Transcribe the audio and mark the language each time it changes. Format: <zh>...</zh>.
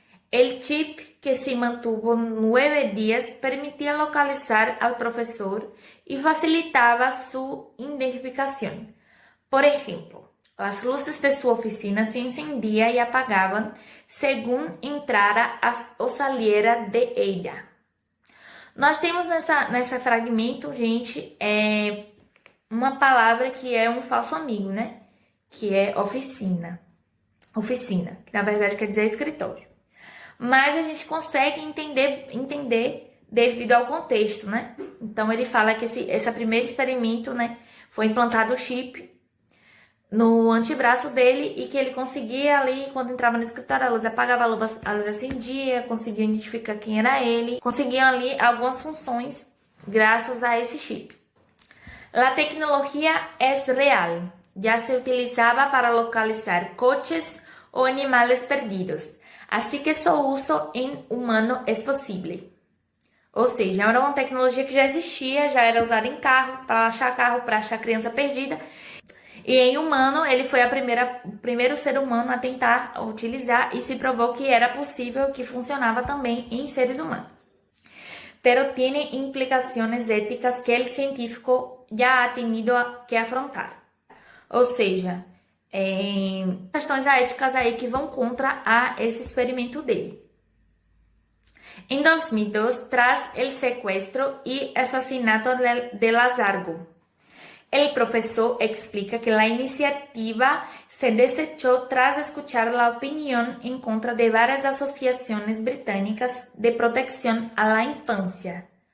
<es>El chip, que se mantuvo 9 días, permitía localizar al profesor y facilitaba su identificación. Por ejemplo, las luces de su oficina se encendían y apagaban según entrara o saliera de ella.</es> <pt>Nós temos nesse fragmento, gente, uma palavra que é um falso amigo, né? Que é oficina. Oficina, que na verdade quer dizer escritório. Mas a gente consegue entender devido ao contexto, né? Então ele fala que esse primeiro experimento, né, foi implantado o chip no antebraço dele e que ele conseguia ali, quando entrava no escritório, a luz apagava, a luz acendia, conseguia identificar quem era ele, conseguia ali algumas funções graças a esse chip.</pt> <es>La tecnología es real. Ya se utilizaba para localizar coches o animales perdidos, así que su uso en humano es posible.</es> <pt>Ou seja, era uma tecnologia que já existia, já era usada em carro, para achar criança perdida. E em humano, ele foi o primeiro ser humano a tentar utilizar e se provou que era possível, que funcionava também em seres humanos.</pt> <es>Pero tiene implicaciones éticas que el científico ya ha tenido que afrontar.</es> <pt>Ou seja, questões éticas aí que vão contra esse experimento dele.</pt> <es>Em 2002, tras el secuestro y asesinato de Lazargo, el profesor explica que la iniciativa se desechó tras escuchar la opinión en contra de varias asociaciones británicas de protección a la infancia.</es>